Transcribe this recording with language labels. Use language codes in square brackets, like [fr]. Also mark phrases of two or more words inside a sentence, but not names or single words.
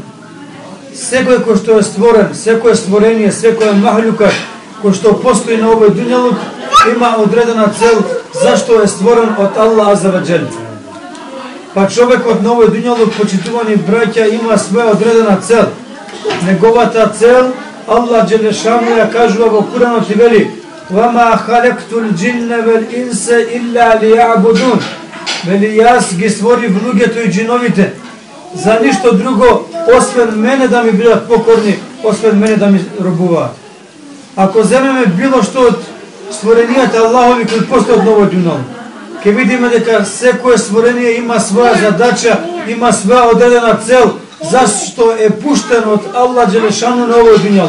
[mk] Секој кој што е створен, секој створение, секој махлюка кој што постои на овој дуњалук има одредена цел зашто е створен од [ar] الله عز وجل. [mk] Па човекот на овој дуњалук, почитувани браќа, има своја одредена цел. Неговата цел [ar] الله جل شأنه [mk] ја кажува во Куранот и вели: [ar] وَمَا خَلَقْتُ الْجِنَّ وَالْإِنسَ إِلَّا لِيَعْبُدُونَ. [mk] Вели, јас ги створив луѓето и џиновите за ништо друго, освен мене да ми бидат покорни, освен мене да ми робуваат. Ако земеме било што од створенијата Аллахови кои постојат на овој дуњалук, ќе видиме дека секое створение има своја задача, има своја одредена цел, зашто е пуштен од [ar] الله جل شأنه [mk] на овој дуњалук.